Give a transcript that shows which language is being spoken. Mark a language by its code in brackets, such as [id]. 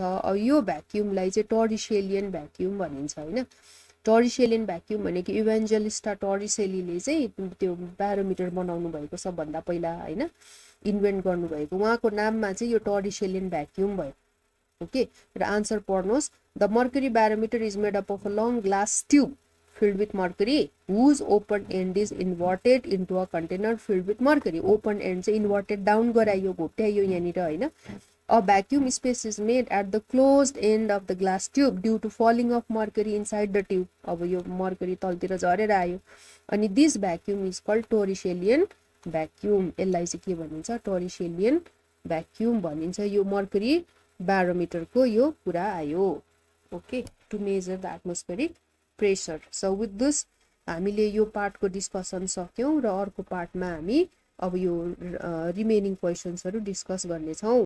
[ne] अब यो भ्याक्युमलाई चाहिँ टोरिसेलियन भ्याक्युम भनिन्छ हैन। टोरिसेलियन भ्याक्युम भनेको इभान्जेलिस्टा टोरिसेलीले चाहिँ त्यो ब्यारोमिटर बनाउनु भएको सबभन्दा पहिला हैन, इन्भेन्ट गर्नुभएको, उहाँको नाममा चाहिँ यो टोरिसेलियन भ्याक्युम भयो। ओके, र आन्सर पढ्नुहोस्। [en] The mercury barometer is made up of a long glass tube filled with mercury whose open end is inverted into a container filled with mercury। [ne] open end चाहिँ inverted down गराइयो, घोप्ट्याइयो यहाँनिर हैन। [en] A vacuum space is made at the closed end of the glass tube due to falling of mercury inside the tube। [ne] अब यो mercury तलतिर झरेर आयो, अनि [en] this vacuum is called [ne] टोरिसेलियन vacuum. यसलाई चाहिँ के भनिन्छ, टोरिसेलियन भ्याक्युम भनिन्छ। यो मर्क्युरी ब्यारोमिटरको यो कुरा आयो। [en] Okay, to measure the atmospheric pressure. So with this [ne] हामीले यो पार्टको डिस्कसन सक्यौँ र अर्को पार्टमा हामी अब यो रिमेनिङ क्वेसन्सहरू डिस्कस गर्नेछौँ।